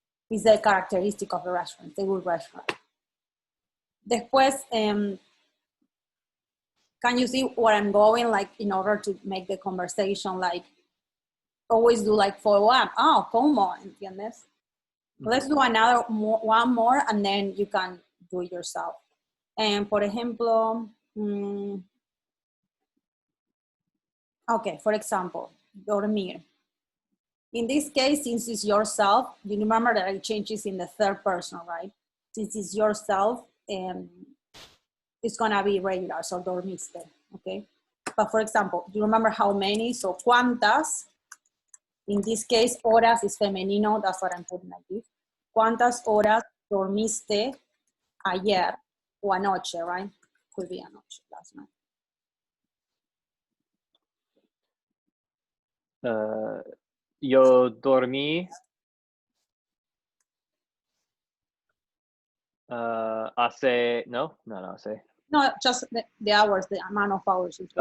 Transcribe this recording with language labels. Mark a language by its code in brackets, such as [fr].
[en] Is the characteristic of the restaurant, a good restaurant. [es] Después, [en] can you see where I'm going? Like, in order to make the conversation, like, always do like follow up. Oh, [es] ¿cómo? ¿Entiendes? [en] Let's do one more, and then you can do it yourself. And [es] por ejemplo, [en] okay, for example, dormir. In this case, since it's yourself, you remember that it changes in the third person, right? Since it's yourself, it's gonna be regular, so dormiste, okay? But for example, do you remember how many? So cuántas, in this case, horas is femenino, that's what I'm putting like this. [es] ¿Cuántas horas dormiste ayer o anoche, [en] right? Could be anoche, last night. [es] Yo dormí hace, no, hace. [en] No, just the hours, the amount of hours.